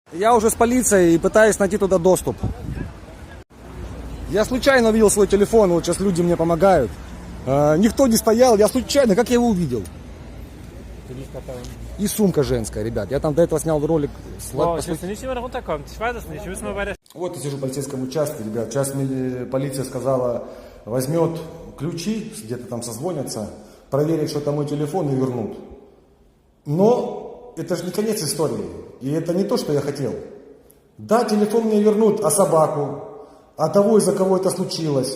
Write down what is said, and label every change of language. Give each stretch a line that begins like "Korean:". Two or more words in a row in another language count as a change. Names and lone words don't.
Russian: Я уже с полицией и пытаюсь найти туда доступ. Я случайно увидел свой телефон, вот сейчас люди мне помогают. Никто не стоял, я случайно, как я его увидел? И сумка женская, ребят. Я там до этого снял ролик.
German: Wow, ich wusste nicht, wie man da runterkommt. Ich weiß es nicht. Wir müssen mal bei der...
Russian: Вот я сижу в полицейском участке, ребят. Сейчас мне полиция сказала, возьмет ключи, где-то там созвонятся, проверят, что это мой телефон и вернут. Но это же не конец истории. И это не то, что я хотел. Да, телефон мне вернут, а собаку? А того, из-за кого это случилось?